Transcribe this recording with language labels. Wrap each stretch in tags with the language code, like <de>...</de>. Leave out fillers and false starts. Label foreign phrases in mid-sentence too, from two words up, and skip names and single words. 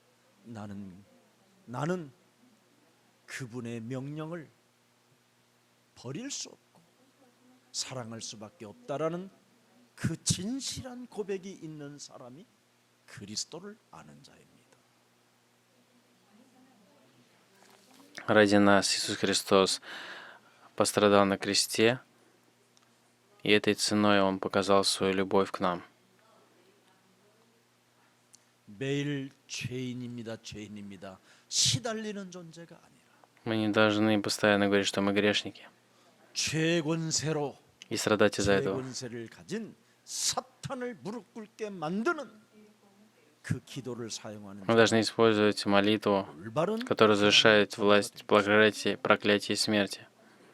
<ko>나는 그분의 명령을 버릴 수 없고 사랑할 수밖에 없다라는 그 진실한 고백이 있는 사람이 그리스도를 아는 자입니다.</ko> <ru>Ради нас Иисус Христос пострадал на кресте, и этой ценой Он показал свою любовь к нам.</ru> <ko>매일 죄인입니다. 죄인입니다. 시달리는 존재가 아니라</ko> <ru>Мы не должны постоянно говорить, что мы грешники,</ru> <ko>죄 권세로</ko> <ru>и страдать из-за</ru> <ko>죄</ko> <ru>этого.</ru> <ko>권세를 가진 사탄을 무릎 꿇게 만드는 그 기도를 사용하는</ko> <ru>Мы должны использовать молитву,</ru> <ko>올바른</ko> <ru>которая разрушает власть проклятия и смерти.</ru>